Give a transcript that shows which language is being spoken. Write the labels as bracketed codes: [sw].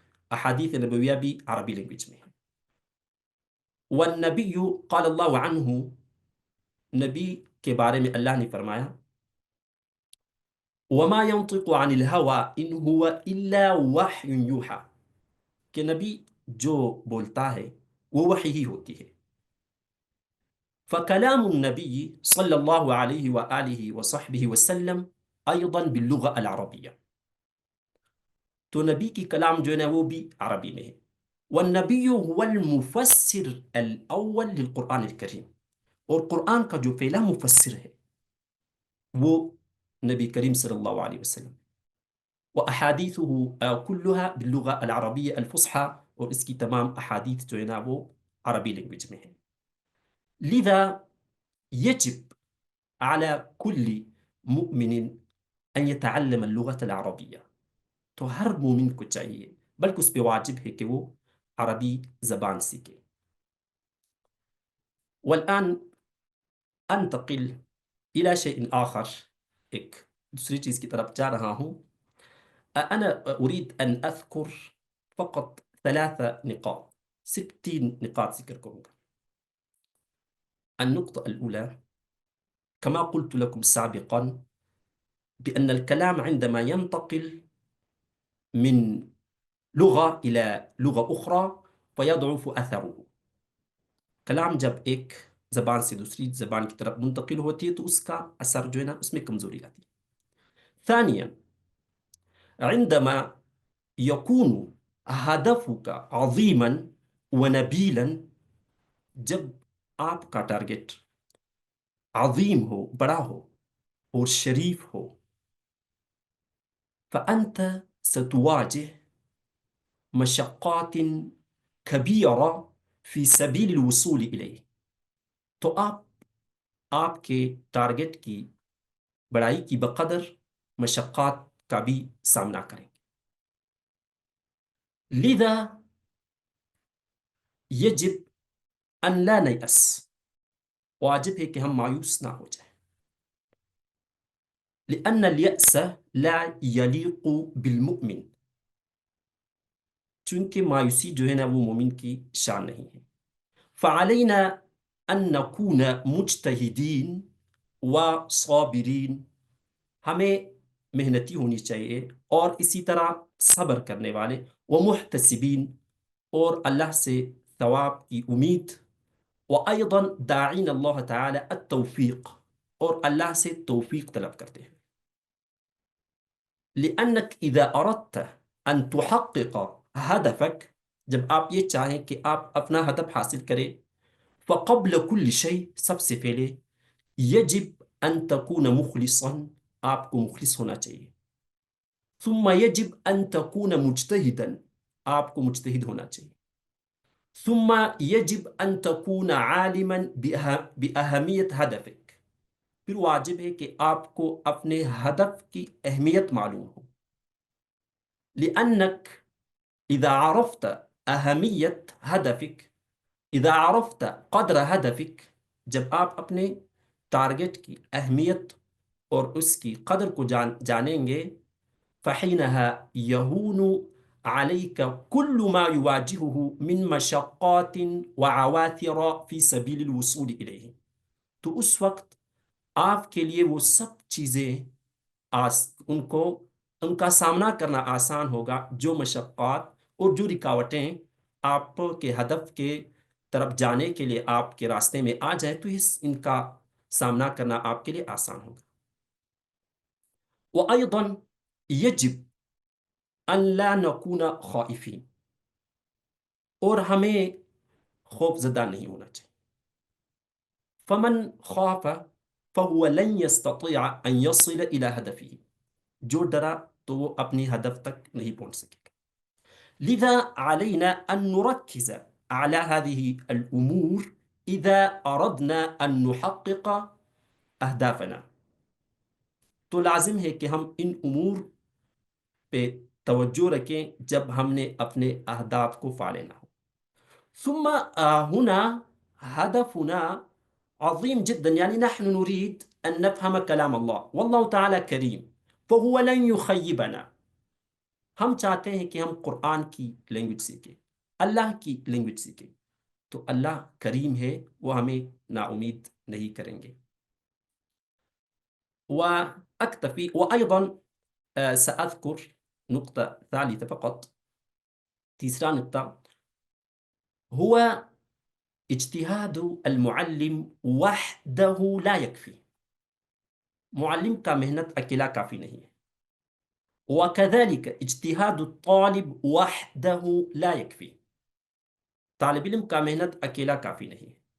[ur] احادیث نبویہ بھی عربی لینگویج میں ہے. [ar] والنبی قال اللہ عنہ، [ur] نبی کے بارے میں اللہ نے فرمایا [ar] وما ينطق عن الهوى ان هو الا وحی یوحى، [ur] کہ نبی جو بولتا ہے وہ وحی ہی ہوتی ہے. [ar] فكلام النبي صلى الله عليه وآله وصحبه وسلم أيضا باللغة العربية. [ur] تو نبی کی کلام جو ہے نا وہ بھی عربی میں ہے. [ar] والنبی هو المفسر الأول للقرآن الكريم. [ur] اور قرآن کا جو پہلا مفسر ہے وہ نبی کریم صلی اللہ علیہ وسلم. [ar] وأحاديثه كلها باللغة العربية الفصحى. [ur] اور اس کی تمام احادیث جو ہے نا وہ عربی لینگویج میں ہے. [ar] لذا يجب على كل مؤمن أن يتعلم اللغة العربية. [ur] تو ہر مومن کو چاہیے بلکہ اس پہ واجب ہے کہ وہ عربی زبان سیکھے. [ar] والآن انتقل إلى شيء آخر. [ur] ایک دوسری چیز کی طرف جا رہا ہوں. [ar] أنا أريد أن أذكر فقط 3 نقاط. [ur] 60 نقاط ذکر کروں گا. [ar] النقطة الأولى كما قلت لكم سابقا بأن الكلام عندما ينتقل من لغة إلى لغة أخرى فيضعف أثره. [ur] کلام جب ایک زبان سے دوسری زبان کی طرف منتقل ہوتی ہے تو اس کا اثر جو ہے نا اس میں کمزوری آتی ہے. [ar] ثانيا عندما يكون هدفك عظيما ونبيلا. [ur] جب آپ کا ٹارگٹ عظیم ہو، بڑا ہو اور شریف ہو، [ar] فأنت ستواجه مشقات كبيرة في سبيل الوصول إليه. [ur] تو آپ کے ٹارگٹ کی بڑائی کی بقدر مشقات کا بھی سامنا کریں گے. [ar] لذا يجب أن لا نيأس. [ur] واجب ہے کہ ہم مایوس نہ ہو جائیں. [ar] لأن اليأس لا يليق بالمؤمن. [ur] چونکہ مایوسی جو ہے نا وہ مومن کی شان نہیں ہے. [ar] فعلينا أن نكون مجتهدين وصابرين. [ur] ہمیں محنتی ہونی چاہیے اور اسی طرح صبر کرنے والے. [ar] ومحتسبين. [ur] اور اللہ سے ثواب کی امید. [ar] وأيضا داعين الله تعالى التوفيق. [ur] اور اللہ سے توفیق طلب کرتے ہیں. [ar] لأنك إذا أردت أن تحقق هدفك. [ur] جب آپ یہ چاہیں کہ آپ اپنا ہدف حاصل کریں [ar] فقبل كل شيء. [ur] سب سے پہلے [ar] يجب أن تكون مخلصا. [ur] آپ کو مخلص ہونا چاہیے. [ar] ثم يجب أن تكون مجتهدا. [ur] آپ کو مجتہد ہونا چاہیے. [ar] ثم يجب أن تكون عالما بأهمية هدفك. [ur] پھر واجب ہے کہ آپ کو اپنے ہدف کی اہمیت معلوم ہو. [ar] لأنك إذا عرفت أهمية هدفك، إذا عرفت قدر هدفك. [ur] جب آپ اپنے ٹارگٹ کی اہمیت اور اس کی قدر کو جانیں گے [ar] فحينها يهون عليك كل ما يواجهه من مشقات وعواثر في سبيل الوصول إليه. [ur] تو اس وقت آپ کے لیے وہ سب چیزیں ان کا سامنا کرنا آسان ہوگا جو مشقات اور جو رکاوٹیں آپ کے ہدف کے طرف جانے کے لیے آپ کے راستے میں آ جائے تو ان کا سامنا کرنا آپ کے لیے آسان ہوگا. [ar] وأيضا يجب أن لا نكون خائفين. [ur] اور ہمیں خوف زدہ نہیں ہونا چاہیے. [ar] فمن خاف فهو لن يستطيع أن يصل إلى هدفه. [ur] جو ڈرا تو وہ اپنی ہدف تک نہیں پہنچ سکے گا. [ar] لذا علينا أن نركز على هذه الأمور إذا أردنا أن نحقق أهدافنا. [ur] تو لازم ہے کہ ہم ان امور پہ توجہ رکھیں جب ہم نے اپنے اہداف کو پا لینا ہو. [ar] ثم هنا هدفنا عظيم جدا. يعني نحن نريد أن نفهم كلام الله والله تعالى كريم فهو لن يخيبنا. [ur] ہم چاہتے ہیں کہ ہم قرآن کی لینگویج سیکھیں، اللہ کی لینگویج سیکھیں. تو اللہ کریم ہے، وہ ہمیں نا امید نہیں کریں گے. [ar] وأكتفي. وأيضا سأذكر نقطة ثالثة فقط. [ur] تیسرا نقطہ [ar] هو اجتہاد المعلم وحدہ لا یکفی، [ur] معلم کا محنت اکیلا کافی نہیں ہے. [ar] وَكَذَلِكَ اجتہاد الطالب وحدہ لا یکفی، [ur] طالب علم کا محنت اکیلا کافی نہیں ہے.